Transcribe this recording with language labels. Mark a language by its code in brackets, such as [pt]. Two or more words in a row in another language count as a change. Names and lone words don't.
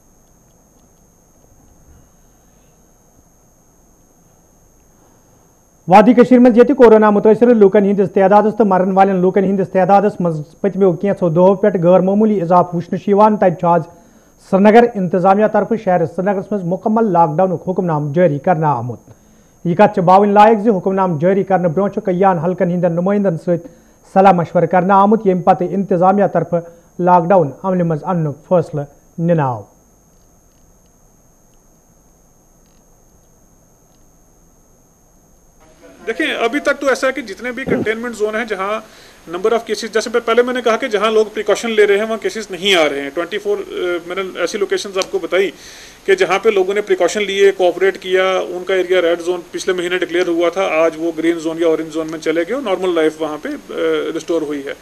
[ks] वादी कश्मीर मज ये कोरोना मुतासर लूकन हंदिस तादादस तो मरन वालन लूकन हंदिस तादादस मज पतमो कैंसो दो पे गैर मामूली इजाफ वुचन तत आज श्रीनगर इंतजामिया तरफ शहर श्रीनगर मज मुकम्मल लॉकडाउन हुक्मनाम जारी करना आमुत। यह कत बावन लायक हुक्मनाम जारी करने ब्रो कयान हल्कन हंदन नुमाइंदन सत सलाह मशवर करना आमुत यम पत इंतजामिया तरफ लॉकडाउन अमल मज अन फैसला निनाव। [hi] देखिए अभी तक तो ऐसा है कि जितने भी [en] containment zone [hi] हैं जहां [en] number of cases, [hi] जैसे पहले मैंने कहा कि जहां लोग प्रिकॉशन ले रहे हैं वहां केसेस नहीं आ रहे हैं। 24 मैंने ऐसी लोकेशंस आपको बताई कि जहां पे लोगों ने प्रिकॉशन लिए, कोऑपरेट किया, उनका एरिया [en] red zone [hi] पिछले महीने डिक्लेयर हुआ था, आज वो [en] green zone [hi] या [en] orange zone [hi] में चले गए और [en] normal life [hi] वहाँ पे रिस्टोर हुई है।